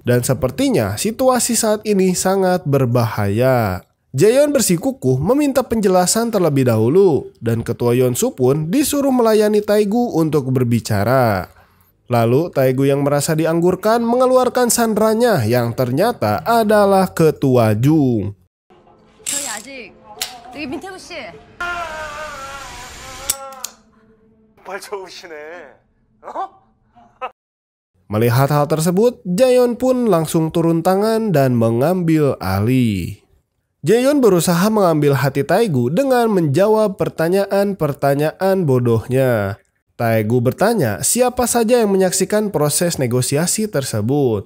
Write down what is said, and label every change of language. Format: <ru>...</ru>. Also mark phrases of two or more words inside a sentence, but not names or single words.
<id>Dan sepertinya situasi saat ini sangat berbahaya. Jae-young bersikukuh meminta penjelasan terlebih dahulu dan Ketua Yeon-soo pun disuruh melayani Tae-gu untuk berbicara. Lalu Tae-gu yang merasa dianggurkan mengeluarkan sandranya yang ternyata adalah Ketua Jung.</id> <ko>저희 아직 여기 민태구 씨. 정말 좋으시네.</ko> <id>Melihat hal tersebut, Jae-young pun langsung turun tangan dan mengambil alih. Jae-young berusaha mengambil hati Tae-gu dengan menjawab pertanyaan-pertanyaan bodohnya. Tae-gu bertanya siapa saja yang menyaksikan proses negosiasi tersebut.</id>